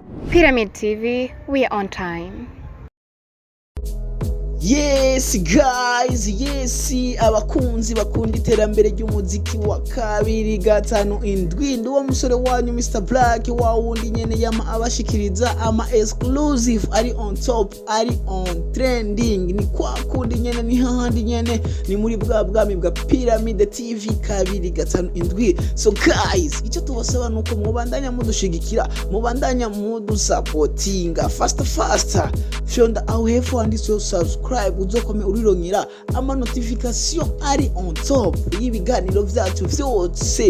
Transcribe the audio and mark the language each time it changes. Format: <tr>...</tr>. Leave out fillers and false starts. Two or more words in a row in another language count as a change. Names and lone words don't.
<en>Pyramid TV, we are on time. Yes guys, yes</en> <rn>abakunzi bakunda iterambere ry'umuziki wa kabiri gatanu indwi nduwo musore wanyu Mr Black wa wundi nyene yama abashikiriza ama exclusive ari</rn> <en>on top,</en> <rn>ari</rn> <en>on trending,</en> <rn>ni kwa kundi nyene ni hahandi nyene ni muri bwami bwa Pyramid TV kabiri gatanu indwi.</rn> <en>So guys,</en> <rn>icyo tubasaba nuko mubandanya mudushigikira, mubandanya mudusupportinga faster shonda aho hepfo handitse subscribe uzokome urirongera ama notification ari</rn> <en>on top</en> <rn>y'ibiganiro vyacu vyose.</rn>